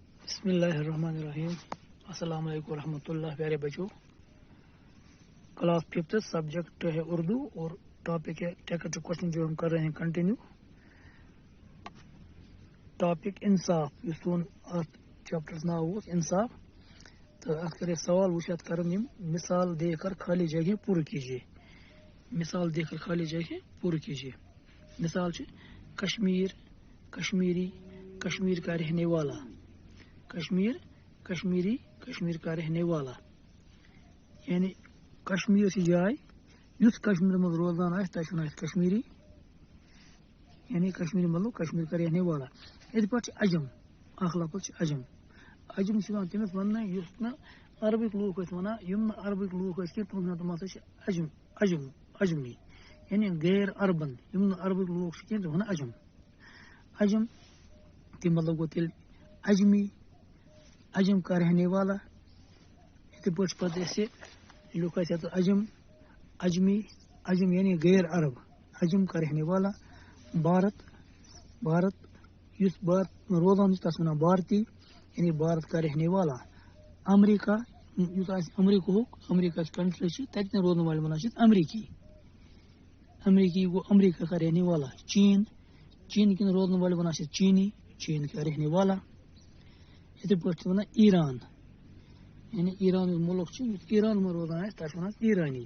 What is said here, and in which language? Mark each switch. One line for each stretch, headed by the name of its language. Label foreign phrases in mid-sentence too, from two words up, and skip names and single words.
Arabic: بسم اللہ الرحمن الرحیم.
Urdu: السلام علیکم ورحمۃ اللہ. پیارے بچوں، کلاس 5 سبجیکٹ ہے اردو اور ٹاپک ہے
English: text question
Urdu: جو ہم کر رہے ہیں کنٹینیو.
Kashmiri: ٹاپک انصاف یہ سون چیپٹرس ناو انصاف. تو ات کرے سوال وچھت کرن
Urdu: مثال دے کر خالی جگہ پورا کیجیے. مثال دے کر خالی جگہ پورا کیجیے.
Kashmiri: مثال چھ کشمیر، کشمیری،
Urdu: کشمیر کا رہنے والا. کشمیر، کشمیری، کشمیر کا رہنے والا.
Kashmiri: یعنی کشمیر سے جائے یس کشمیر مز روزان آس تک کشمیری، یعنی کشمیری مطلب
Urdu: کشمیر کا رہنے والا.
Kashmiri: یہ پہ عجم اخ لفظ عجم. عجم تمس ون اس نا عربک لوگ ونان یم نا عربک لوگ کی تم ہسا عجم عجم عجمی، یعنی غیر اربن یم نا عربک لوگ کی ون عجم. عجم تم مطلب گو تیل عجمی،
Urdu: عجم کا رہنے والا.
Kashmiri: یہ پہ لکھ عجم عجمی عجم یعنی غیر عرب،
Urdu: عجم کا رہنے والا.
Kashmiri: بھارت، بھارت اس بھارت روزان تس ونان بھارتی، یعنی
Urdu: بھارت کا رہنے والا.
Kashmiri: امریکہ امریکہ امریکہ کنٹری تتنے روزن والے ونان امریکی، امریکی گو
Urdu: امریکہ کا رہنے والا.
Kashmiri: چین، چین کن روزن والے ونان چینی،
Urdu: چین کا رہنے والا.
Kashmiri: یہ پہ ونان ایران، یعنی ایران ملک ایران میں روزان تک ونان ایرانی.